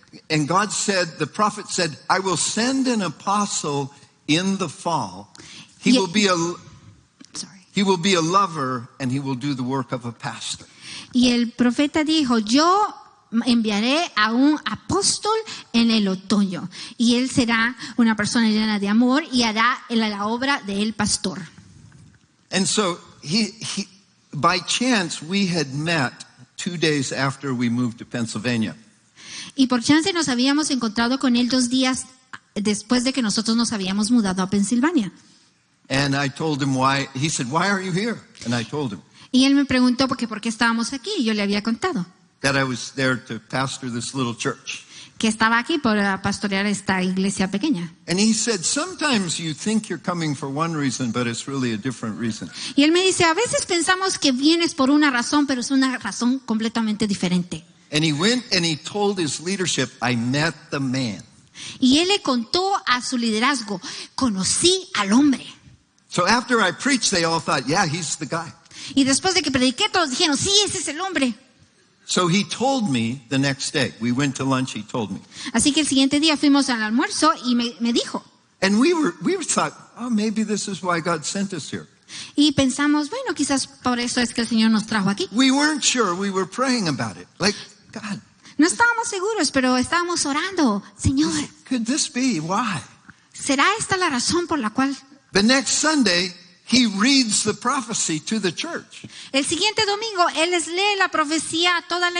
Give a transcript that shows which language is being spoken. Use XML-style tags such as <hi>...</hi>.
<en>And God said, the prophet said, I will send an apostle in the fall. He Ye- will be Sorry. he will be a lover and he will do the work of a pastor.</en> <es>Y el profeta dijo, yo enviaré a un apóstol en el otoño. Y él será una persona llena de amor y hará la obra del pastor.</es> <en>And so he by chance we had met 2 days after we moved to Pennsylvania.</en> <es>Y por chance nos habíamos encontrado con él 2 días después de que nosotros nos habíamos mudado a Pensilvania.</es> <en>And I told him why. He said, why are you here? And I told him</en> <es>Y él me preguntó por qué estábamos aquí. Y yo le había contado</es> <en>that I was there to pastor this little church.</en> <es>que estaba aquí para pastorear esta iglesia pequeña.</es> <en>And he said, sometimes you think you're coming for one reason, but it's really a different reason.</en> <es>Y él me dice, a veces pensamos que vienes por una razón, pero es una razón completamente diferente.</es> <en>And he went and he told his leadership, I met the man.</en> <es>Y él le contó a su liderazgo, conocí al hombre.</es> <en>So after I preached, they all thought, yeah, he's the guy.</en> <es>Y después de que prediqué, todos dijeron, sí, ese es el hombre.</es> <en>So he told me the next day. We went to lunch, he told me.</en> <es>Así que el siguiente día fuimos al almuerzo y me dijo.</es> <en>And we thought, oh, maybe this is why God sent us here.</en> <es>Y pensamos, bueno, quizás por eso es que el Señor nos trajo aquí.</es> <en>We weren't sure. We were praying about it. Like, God,</en> <es>No estábamos seguros, pero estábamos orando. Señor,</es> <en>could this be? Why?</en> <es>¿será esta la razón por la cual?</es> <en>The next Sunday, he reads the prophecy to the church.</en> <es>El siguiente domingo, él les lee la profecía a toda la</es>